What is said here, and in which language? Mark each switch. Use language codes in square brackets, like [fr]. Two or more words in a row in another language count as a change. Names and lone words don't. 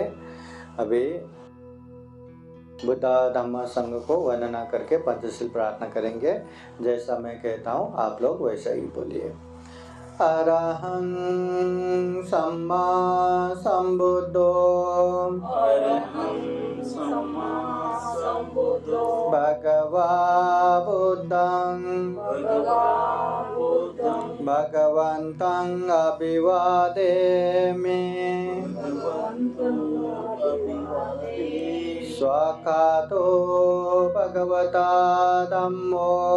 [hi] अभी बुद्ध धम्म संघ को वंदना करके पंचशील प्रार्थना करेंगे। जैसा मैं कहता हूँ आप लोग वैसा ही बोलिए। [pi] अरहं सम्मा सम्बुद्धो भगवा बुद्धं भगवन्तं अभिवादेमि स्वाकातो भगवता धम्मो